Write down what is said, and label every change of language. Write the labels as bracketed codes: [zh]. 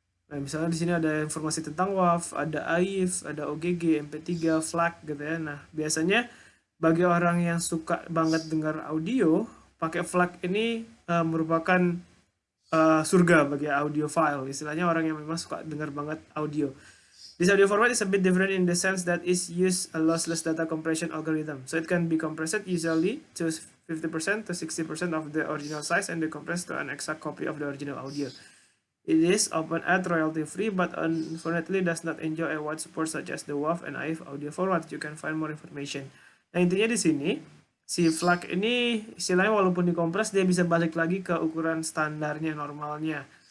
[id] Nah, misalnya di sini ada informasi tentang WAV, ada AIF, ada OGG, MP3, FLAC gitu ya. Nah, biasanya bagi orang yang suka banget dengar audio, pakai FLAC ini merupakan surga bagi audiophile. Istilahnya orang yang memang suka dengar banget audio. [en] This audio format is a bit different in the sense that it uses a lossless data compression algorithm. So it can be compressed usually to 50% to 60% of the original size and decompressed to an exact copy of the original audio. It is open at royalty free, but unfortunately does not enjoy a wide support such as the WAV and AIF audio format. You can find more information. [id] Nah, intinya di sini si FLAC ini istilahnya walaupun dikompres dia bisa balik lagi ke ukuran standarnya normalnya.